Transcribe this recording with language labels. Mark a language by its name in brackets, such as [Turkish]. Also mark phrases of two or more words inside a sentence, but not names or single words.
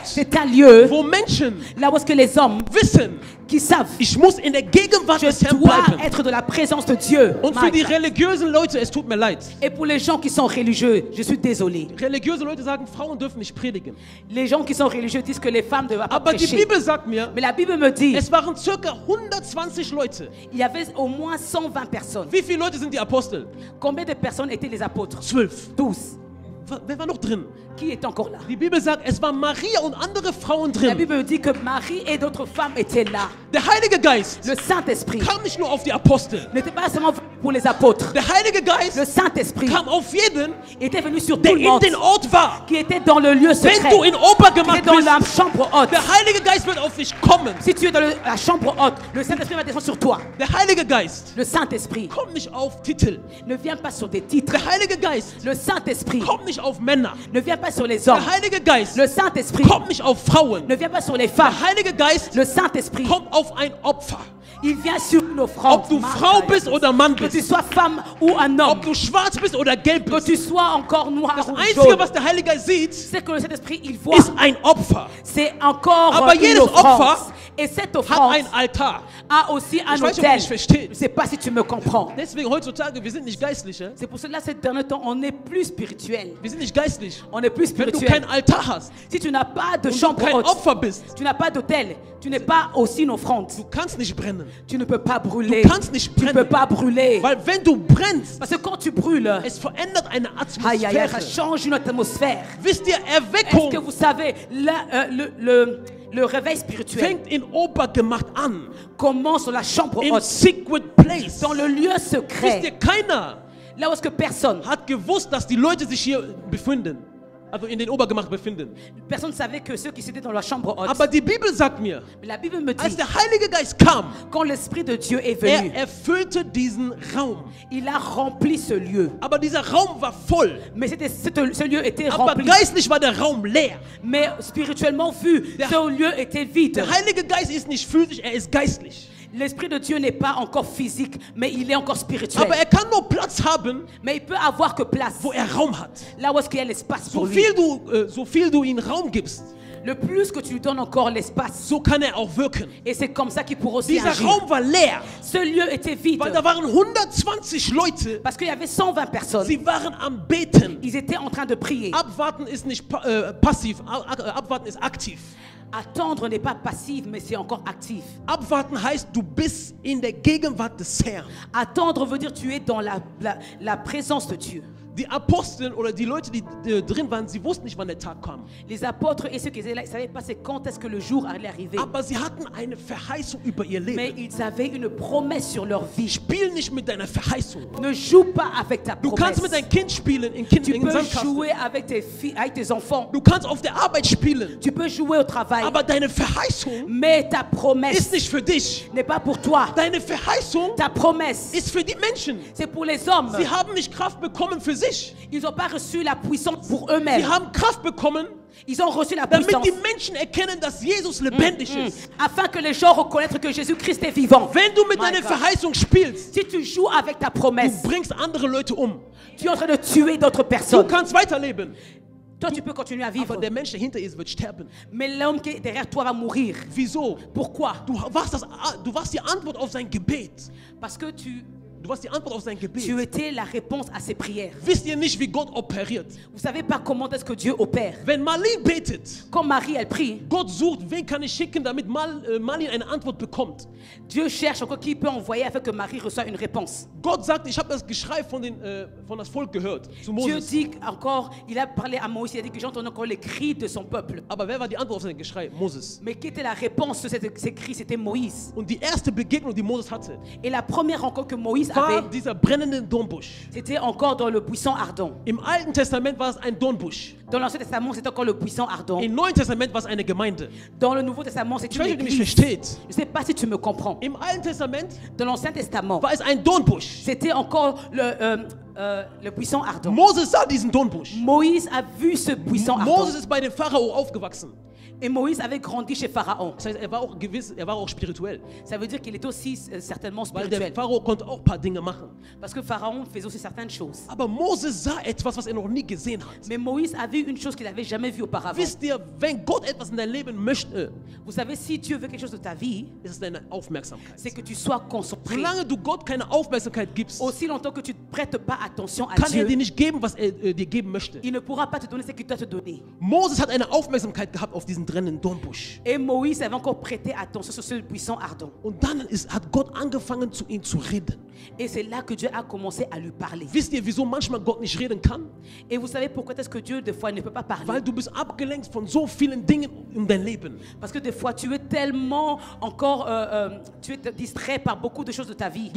[French] C'est un lieu [German] wo Menschen [French] là où est-ce que les hommes [German] wissen, [French] qui savent, [German] ich muss in der Gegenwart des [French] je [German] Herrn [French] dois [German] bleiben. [French] être de la présence de Dieu. [German] Und für die religiösen Leute, es tut mir leid. [French] Et pour les gens qui sont religieux, je suis désolé. [German] Religiöse Leute sagen, Frauen dürfen nicht predigen. [French] Les gens qui sont religieux disent que les femmes ne doivent pas [German] Aber die [French] prêcher. [German] Bibel sagt mir, [French] Mais la Bible me dit, [German] es waren circa 120 Leute. [French] il y avait au moins 120 personnes. [German] Wie viele Leute sind die Apostel? [French] Combien de personnes étaient les apôtres? [German] 12. [French] 12. [German] Wer war noch drin? [French] Qui est encore là? [German] Die Bibel sagt, es waren Maria und andere Frauen [French] La [German] drin. [French] Bible me dit que Marie et d'autres femmes étaient là. [German] Der Heilige Geist [French] Le Saint-Esprit [German] kam nicht nur auf die Apostel. [French] n'était pas seulement pour les apôtres. [German] Der Heilige Geist [French] Le Saint-Esprit [German] kam auf jeden, [French] était venu sur tout [German] der [French] le [German] in [French] monde, [German] den Ort war. [French] qui était dans le lieu [German] Wenn [French] secret, [German] du in [French] qui [German] Obergemacht [French] était dans la [German] bist, [French] chambre haute. [German] der Heilige Geist wird auf dich kommen. [French] Si tu es dans la chambre haute, le Saint-Esprit va descendre sur toi. [German] Der Heilige Geist [French] Le Saint-Esprit [German] kommt nicht auf Titel. [French] ne vient pas sur des titres. [German] Der Heilige Geist [French] Le Saint-Esprit [German] kommt nicht auf Männer. [French] ne vient pas sur les hommes. [German] Der Heilige Geist [French] Le Saint-Esprit [German] kommt nicht auf Frauen. [French] ne vient pas sur les femmes. [German] Der Heilige Geist [French] Le Saint-Esprit, [German] kommt auf ein Opfer. [French] il vient sur une offrande. [German] Ob du Frau bist oder Mann [French] Que tu [German] bist, [French] sois femme ou un homme, [German] ob du schwarz bist oder gelb [French] que [German] bist, [French] tu sois encore noir [German] das [French] ou [German] Einzige, [French] jaune, [German] was der Heilige Geist sieht, [French] c'est que le Saint-Esprit, il voit. [German] ist ein Opfer. [French] C'est encore [German] Aber [French] une [German] jedes [French] offrande. [German] Opfer [French] Et cette [German] hat [French] offrande [German] ein Altar. [French] a aussi un [German] Ich weiß nicht, ob ihr [French] autel. [German] mich versteht. [French] Je ne sais pas si tu me comprends. [German] Deswegen heutzutage, wir sind nicht geistliche. [French] C'est pour cela que ces derniers temps, on est plus spirituel. [German] Wir sind nicht geistlich. [French] On est plus [German] Wenn du [French] spirituel. [German] kein Altar hast [French] Si tu n'as pas de [German] und du [French] chambre [German] kein [French] haute, [German] Opfer bist, [French] tu n'as pas d'autel, tu n'es pas aussi une offrande. [German] du kannst nicht brennen. [French] Tu ne peux pas brûler. [German] Du kannst nicht [French] Tu ne peux [German] brennen. [French] pas brûler. [German] Weil wenn du brennst, [French] Parce que quand tu brûles, [German] es verändert eine [French] aïe, aïe, aïe, ça [German] Atmosphäre. [French] change une atmosphère. [German] Wisst ihr, [French] Est-ce [German] Erweckung [French] que vous savez, le réveil spirituel [German] fängt in Obergemacht an. [French] commence dans la chambre [German] In [French] haute, [English] secret place. [French] dans le lieu [German] Wisst [French] secret, [German] ihr, keiner [French] là où est-ce que personne [German] hat gewusst, dass die Leute sich hier befinden. Also in den Obergemacht befinden. [French] ne savait que ceux qui étaient dans la chambre haute. [German] Aber die Bibel sagt mir, [French] Mais la Bible me [German] als [French] dit, [German] der Heilige Geist kam, [French] quand l'Esprit de Dieu est venu, [German] erfüllte diesen Raum. [French] il a rempli ce lieu. [German] Aber dieser Raum war voll. [French] Mais ce lieu était [German] Aber [French] rempli. [German] geistlich war der Raum leer. [French] Mais spirituellement vu, ce lieu était vide. [German] Der Heilige Geist ist nicht physisch, er ist geistlich. [French] L'Esprit de Dieu n'est pas encore physique, mais il est encore spirituel. [German] Aber er kann nur Platz haben, [French] Mais il peut avoir que place, [German] wo er Raum hat. [French] là où est-ce qu'il y a l'espace [German] So [French] pour lui. [German] viel du ihm Raum gibst, [French] Le plus que tu lui donnes encore l'espace, [German] so kann er auch wirken. [French] et c'est comme ça qu'il pourra aussi [German] Dieser [French] agir. [German] Raum war leer, [French] Ce lieu était vide, [German] weil da waren 120 Leute, [French] parce qu'il y avait 120 personnes. [German] sie waren am Beten. [French] Ils étaient en train de prier. [German] Abwarten ist nicht passiv, abwarten ist aktiv. [French] Attendre n'est pas passif, mais c'est encore actif. [German] Abwarten heißt, du bist in der Gegenwart des Herrn. [French] Attendre veut dire tu es dans la présence de Dieu. [German] Die Apostel oder die Leute, die drin waren, sie wussten nicht, wann der Tag kam. [French] Les apôtres et ceux qui étaient là, ils ne savaient pas c'est quand est-ce que le jour allait arriver. [German] Aber sie hatten eine Verheißung über ihr [French] Mais [German] Leben. [French] ils avaient une promesse sur leur vie. [German] Spiel nicht mit deiner Verheißung. [French] Ne joue pas avec ta [German] Du [French] promesse. [German] kannst mit deinem Kind spielen in [French] Tu peux [German] Sandkasten. [French] jouer avec tes filles, avec tes enfants. [German] Du kannst auf der Arbeit spielen. [French] Tu peux jouer au travail. [German] Aber deine Verheißung [French] Mais ta [German] ist [French] promesse [German] nicht für dich. [French] n'est pas pour toi. [German] Deine Verheißung [French] Ta promesse, [German] ist für die Menschen. [French] c'est pour les hommes. [German] Sie haben nicht Kraft bekommen für sich. [French] Ils n'ont pas reçu la puissance pour [German] Sie [French] eux-mêmes. [German] haben Kraft bekommen, [French] Ils ont reçu la [German] damit [French] puissance [German] die Menschen erkennen, dass Jesus lebendig ist. [French] afin que les gens reconnaissent que Jésus-Christ est vivant. [German] Wenn du mit [English] My [German] deiner [English] God. [German] Verheißung spielst, [French] Si tu joues avec ta [German] du [French] promesse, [German] bringst andere Leute um. [French] tu es en train de tuer d'autres [German] Du [French] personnes. [German] kannst weiterleben. [French] Toi, tu peux continuer à vivre. [German] Aber der Mensch, der hinter ist, wird sterben. [French] Mais l'homme qui est derrière toi va mourir. [German] Wieso? [French] Pourquoi? [German] Du warst die Antwort auf sein Gebet. [French] Parce que tu [German] Du warst die Antwort auf sein Gebet. [French] étais la réponse à ses prières. [German] Wisst ihr nicht, wie Gott operiert? [French] Vous savez pas comment est-ce que Dieu opère. [German] Wenn Marlene betet, [French] Quand Marie, elle prie, [German] Gott sucht, wen kann ich schicken, damit Marlene eine Antwort bekommt. [French] Dieu cherche encore qui peut envoyer afin que Marie reçoive une réponse. [German] Gott sagt, ich habe das Geschrei von das Volk gehört, zu [French] Dieu [German] Moses. [French] dit encore, il a parlé à Moïse, il a dit que j'ai entendu encore les cris de son peuple. [German] Aber wer war die Antwort auf sein Geschrei? Moses. [French] Mais qui était la réponse de ces cris? C'était Moïse. [German] Und die erste Begegnung, die Moses hatte, [French] Et la première rencontre que Moïse [German] war [French] avait, [German] dieser brennende Dornbusch. [French] c'était encore dans le buisson ardent. [German] Im Alten Testament war es ein Dornbusch. [French] Dans l'Ancien Testament, c'était encore le buisson ardent. [German] Im Neuen Testament war es eine Gemeinde. [French] Dans le Nouveau Testament, c'est [German] Ich [French] une [German] weiß nicht, ob ihr mich [French] église. [German] versteht. [French] Je ne sais pas si tu me comprends. [German] Im Alten Testament [French] Dans l'Ancien Testament, [German] war es ein Dornbusch. [French] c'était encore le buisson ardent. [German] Moses sah diesen Dornbusch. [French] Moïse a vu ce buisson ardent. [German] Moses ist bei dem Pharao aufgewachsen. [French] Et Moïse avait grandi chez Pharaon. [German] Das heißt, er war auch spirituell. [French] Ça veut dire qu'il est aussi certainement [German] Weil der [French] spirituel. [German] Pharao konnte auch ein paar Dinge machen. [French] Parce que Pharaon faisait aussi certaines choses. [German] Aber Moses sah etwas, was er noch nie gesehen hat. [French] Mais Moïse a vu une chose qu'il n'avait jamais vue auparavant. [German] Wisst ihr, wenn Gott etwas in dein Leben möchte, [French] Vous savez, si Dieu veut quelque chose de ta vie, [German] ist es deine Aufmerksamkeit. [French] c'est que tu sois concentré. [German] Solange du Gott keine Aufmerksamkeit gibst, [French] Aussi longtemps que tu ne prêtes pas attention à [German] kann er [French] Dieu, [German] dir nicht geben, was er dir geben möchte. [French] il ne pourra pas te donner ce qu'il doit te donner. [German] Moses hat eine Aufmerksamkeit gehabt auf diesen brennenden Dornbusch. [French] Et Moïse avait encore prêté attention sur ce buisson ardent. [German] Und dann hat Gott angefangen, zu ihm zu reden. [French] Et c'est là que Dieu a commencé à lui parler. [German] Wisst ihr, wieso manchmal Gott nicht reden kann? [French] Et vous savez pourquoi est-ce que Dieu, des fois, ne peut pas parler? [German] Weil du bist abgelenkt von so vielen Dingen in dein Leben. [French] Parce que des fois, tu es tellement encore, tu es distrait par beaucoup de choses de ta vie.